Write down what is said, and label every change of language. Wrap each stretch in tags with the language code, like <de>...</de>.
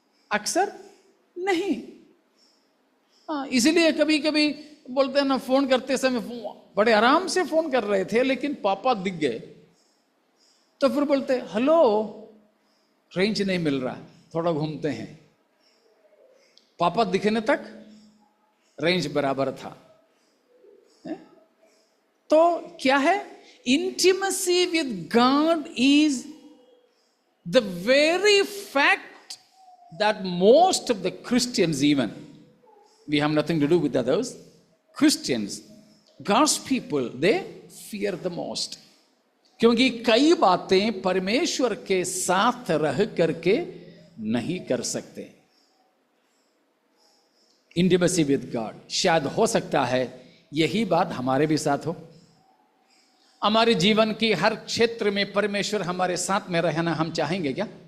<hi>अक्सर नहीं। हाँ, इसीलिए कभी कभी बोलते हैं ना, फोन करते समय बड़े आराम से फोन कर रहे थे, लेकिन पापा दिख गए तो फिर बोलते हेलो, रेंज नहीं मिल रहा, थोड़ा घूमते हैं। पापा दिखने तक रेंज बराबर था। तो क्या है?</hi> <en>Intimacy with God is the very fact that most of the Christians, even we have nothing to do with others, Christians, God's people, they fear the most.</en> <hi>क्योंकि कई बातें परमेश्वर के साथ रह करके नहीं कर सकते।</hi> <en>intimacy with God,</en> <hi>शायद हो सकता है यही बात हमारे भी साथ हो। हमारे जीवन की हर क्षेत्र में परमेश्वर हमारे साथ में रहना हम चाहेंगे क्या?</hi>